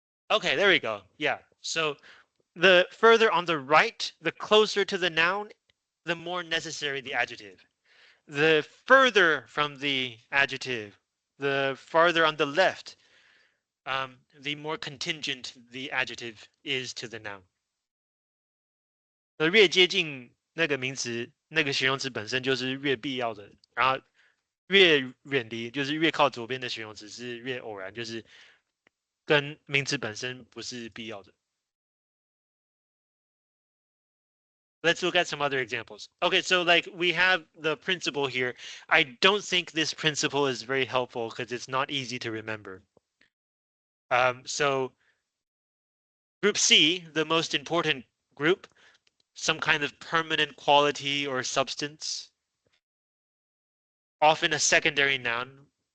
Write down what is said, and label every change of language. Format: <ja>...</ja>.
<en>Okay, there we go. Yeah. So the further on the right, the closer to the noun, the more necessary the adjective. The further from the adjective, the farther on the left, the more contingent the adjective is to the noun.</en> <zh>越接近那个名词、那个形容词本身就是越必要的，然后越远离就是越靠左边的形容词是越偶然，就是跟名词本身不是必要的。</zh> <en>Let's look at some other examples. Okay, so like we have the principle here. I don't think this principle is very helpful because it's not easy to remember. So group C, the most important group, some kind of permanent quality or substance, often a secondary noun.</en>